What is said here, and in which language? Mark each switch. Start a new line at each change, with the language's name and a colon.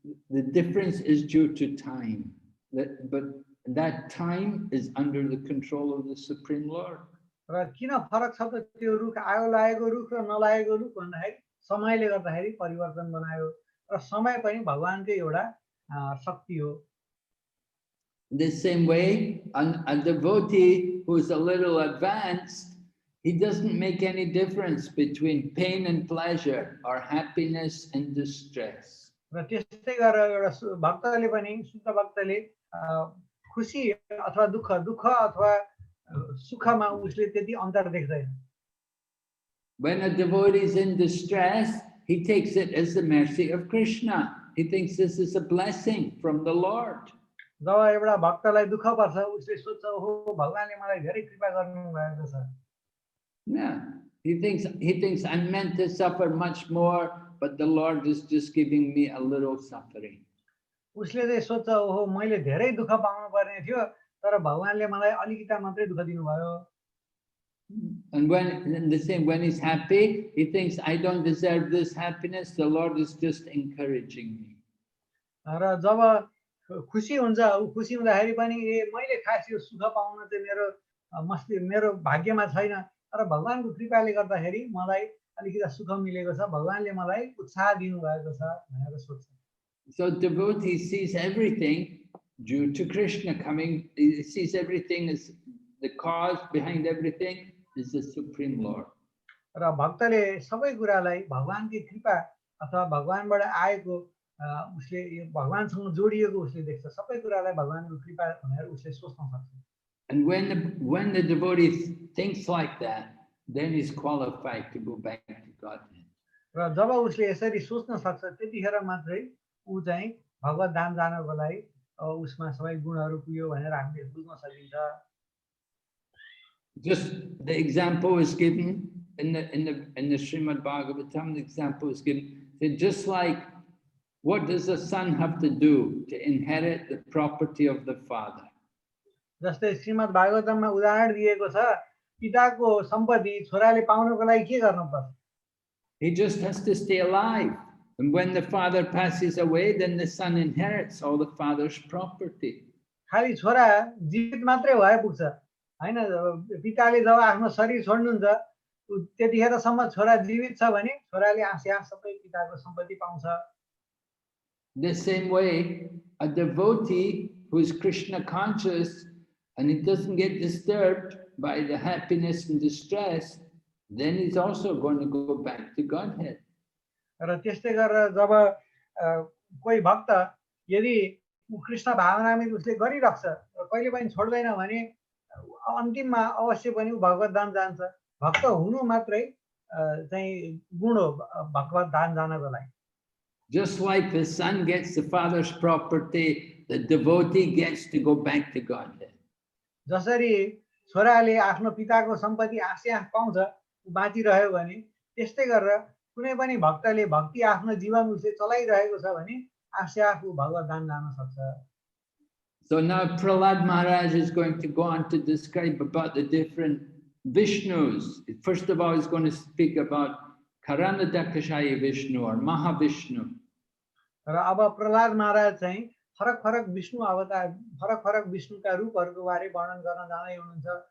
English: The difference is due to time, but that time is under the control of the Supreme Lord.
Nepali: र किन फरक छ त त्यो रुख आगो लागेको रुख र नलागेको रुख भन्दाखेरि समयले गर्दाखेरि परिवर्तन बनायो र समय पनि भगवानकै एउटा शक्ति हो
English: The same way, a devotee who's a little advanced, he doesn't make any difference between pain and pleasure or happiness and distress.
Nepali: र त्यस्तै गरेर एउटा भक्तले पनि शुद्ध भक्तले खुशी अथवा दुःख अथवा सुखमा उसले त्यति अन्तर देख्दैन
English: When a devotee is in distress, he takes it as the mercy of Krishna. He thinks this is a blessing from the Lord.
Nepali: जब एउटा भक्तलाई दुःख पर्छ उसले सोच्छ ओहो भगवानले मलाई धेरै कृपा गर्नु भएको छ
English: Yeah, he thinks I'm meant to suffer much more, but the Lord is just giving me a little suffering.
Nepali: उसले चाहिँ सोच्छ ओहो मैले धेरै दुःख पाउनु पर्ने थियो तर भगवानले मलाई अलिकता मात्रै दुःख दिनुभयो
English: And when he's happy, he thinks I don't deserve this happiness. The Lord is just encouraging me.
Nepali: र जब खुसी हुन्छ खुसी हुँदाखेरि पनि मैले खास यो सुख पाउन चाहिँ मेरो भाग्यमा छैन तर भगवानको कृपाले गर्दाखेरि मलाई अलिकता सुख मिलेको छ भगवानले मलाई उत्साह दिनु भएको छ भनेर सोच्छ
English: So devotee sees everything due to Krishna coming. He sees everything as the cause behind everything is the Supreme Lord.
Nepali: र भक्तले सबै कुरालाई भगवानकै कृपा अथवा भगवानबाट आएको उसले भगवानसँग जोडिएको उसले देख्छ सबै कुरालाई भगवानको कृपा भनेर उसले सोच्न सक्छ
English: And when the devotee thinks like that, then he's qualified to go back to Godhead.
Nepali: र जब उसले यसरी सोच्न सक्छ त्यतिखेर मात्रै ऊ चाहिँ भगवत धाम जानको लागि उसमा सबै गुणहरू पुग्यो भनेर हामीले बुझ्न सकिन्छ
English: Just the example is given in the Srimad Bhagavatam. The example is given that just like what does a son have to do to inherit the property of the father?
Nepali: जस्तै श्रीमद् भागवतममा उदाहरण दिएको छ पिताको सम्पत्ति छोराले पाउनको लागि के गर्नुपर्छ
English: He just has to stay alive. And when the father passes away, then the son inherits all the father's property.
Nepali: खाली छोरा जीवित मात्रै भए पुग्छ हैन पिताले जब आफ्नो शरीर छोड्नुहुन्छ त्यतिखेरसम्म छोरा जीवित छ भने छोराले आफै सबै पिताको सम्पत्ति पाउँछ
English: The same way, a devotee who is Krishna conscious and he doesn't get disturbed by the happiness and distress, then he's also going to go back to Godhead.
Nepali: र त्यस्तै गरेर जब कोही भक्त यदि कृष्ण भावनामा उसले गरिराख्छ र कहिले पनि छोड्दैन भने अन्तिममा अवश्य पनि ऊ भगवत धाम जान्छ। भक्त हुनु मात्रै चाहिँ गुण हो भगवत धाम जानको लागि।
English: Just like the son gets the father's property, the devotee gets to go back to Godhead.
Nepali: जसरी छोराले आफ्नो पिताको सम्पत्ति आस्यास पाउँछ बाँचिरह्यो भने त्यस्तै गरेर कुनै पनि भक्तले भक्ति आफ्नो जीवन उसले चलाइरहेको छ भने आस्यास ऊ भगवत धाम जान सक्छ।
English: So now Prahlad Maharaj is going to go on to describe about the different Vishnus. First of all, he's going to speak about Karanadakashaya Vishnu or Mahavishnu.
Nepali: र अब प्रहलाद महाराज चाहिँ फरक फरक विष्णु अवतार फरक फरक विष्णुका रूपहरूको बारे वर्णन गर्न जाँदै हुनुहुन्छ।